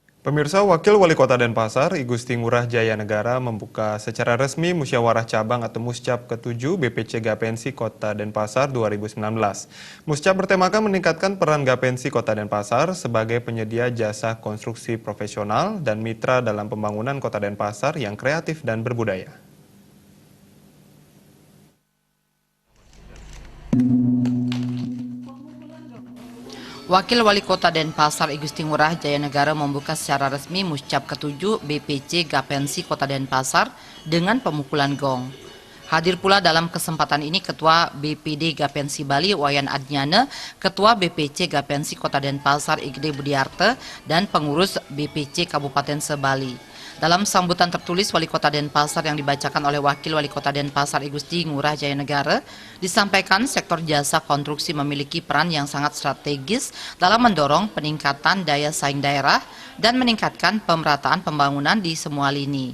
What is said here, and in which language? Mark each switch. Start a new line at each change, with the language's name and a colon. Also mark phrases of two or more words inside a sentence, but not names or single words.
Indonesian: Pemirsa, Wakil Wali Kota Denpasar, I Gusti Ngurah Jaya Negara membuka secara resmi Musyawarah Cabang atau Muscap ke-7 BPC Gapensi Kota Denpasar 2019. Muscap bertemakan meningkatkan peran Gapensi Kota Denpasar sebagai penyedia jasa konstruksi profesional dan mitra dalam pembangunan Kota Denpasar yang kreatif dan berbudaya. Wakil Wali Kota Denpasar I Gusti Ngurah Jaya Negara membuka secara resmi Muscap ke-7 BPC Gapensi Kota Denpasar dengan pemukulan gong. Hadir pula dalam kesempatan ini Ketua BPD Gapensi Bali Wayan Adnyana, Ketua BPC Gapensi Kota Denpasar I Gede Budiarte, dan pengurus BPC Kabupaten Sebali. Dalam sambutan tertulis Wali Kota Denpasar yang dibacakan oleh Wakil Wali Kota Denpasar I Gusti Ngurah Jaya Negara, disampaikan sektor jasa konstruksi memiliki peran yang sangat strategis dalam mendorong peningkatan daya saing daerah dan meningkatkan pemerataan pembangunan di semua lini.